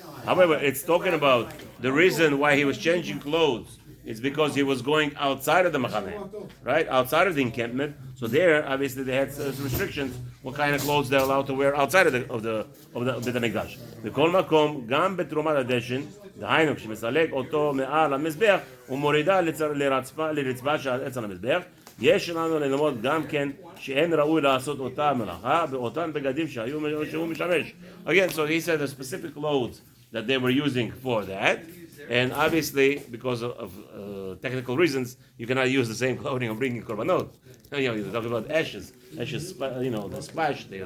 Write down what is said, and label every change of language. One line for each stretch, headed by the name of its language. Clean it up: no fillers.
English: However, it's talking about the reason why he was changing clothes. It's because he was going outside of the machaneh, right? Outside of the encampment. So there, obviously, they had some restrictions what kind of clothes they're allowed to wear outside of the Beit HaMikdash.
Hebrew: בכל מקום, גם בתרומת הדשן, דהיינו, כשמסלק אותו מעל המזבח, ומורידה לרצפה של עץ על המזבח, יש לנו ללמוד גם כן שאין ראוי לעשות אותה מלאכה באותן בגדים שהוא משמש.
English: Again, so he said the specific clothes that they were using for that. And obviously, because of technical reasons, you cannot use the same clothing of bringing korbanot. You're talking about ashes. They splash.